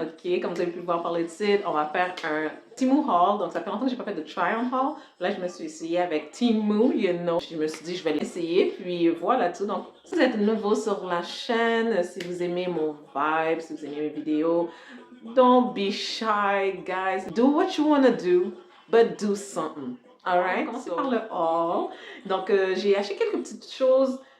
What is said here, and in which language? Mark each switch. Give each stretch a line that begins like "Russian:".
French: Ok, comme vous avez pu voir par le titre, on va faire un Temu haul. Donc ça fait longtemps que j'ai pas fait de try-on haul. Là, je me suis essayée avec Temu,
English: you know.
French: Je me suis dit, je vais l'essayer. Puis voilà tout. Donc, si vous êtes nouveau sur la chaîne, si vous aimez mon vibe, si vous aimez mes vidéos,
English: don't be shy, guys. Do what you want to do, but do something. Alright?
French: On va commencer par le haul. Donc, j'ai acheté quelques petites choses.